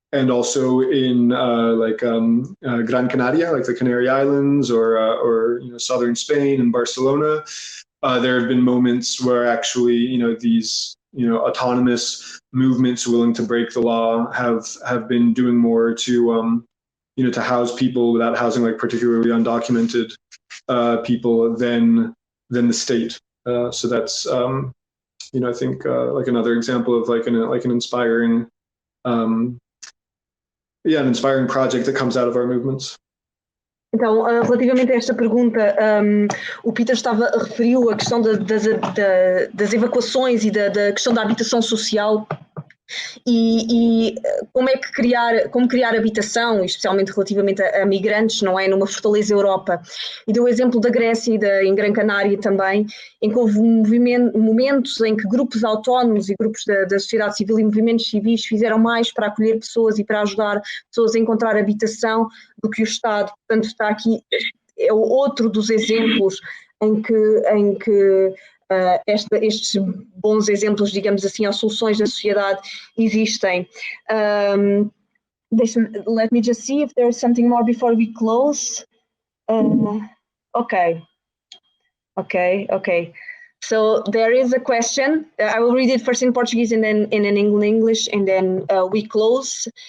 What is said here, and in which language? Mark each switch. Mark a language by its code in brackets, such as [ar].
[en] And also in Gran Canaria, like the Canary Islands, or southern Spain and Barcelona, there have been moments where actually these autonomous movements willing to break the law have been doing more to house people without housing like particularly undocumented people than the state. So that's I think like another example of an inspiring. An inspiring project that comes out of our movements. [pt] Então, relativamente a esta pergunta, o Peter referiu a questão das evacuações e da questão da habitação social e como criar habitação, especialmente relativamente a migrantes, não é? Numa fortaleza Europa. E deu o exemplo da Grécia e em Gran Canaria também, em que houve momentos em que grupos autónomos e grupos da sociedade civil e movimentos civis fizeram mais para acolher pessoas e para ajudar pessoas a encontrar habitação do que o Estado. Portanto, está aqui, é outro dos exemplos em que estes bons exemplos, digamos assim, ou soluções da sociedade existem. [en] Let me just see if there's something more before we close. Okay. So there is a question. I will read it first in Portuguese and then in English, and then we close.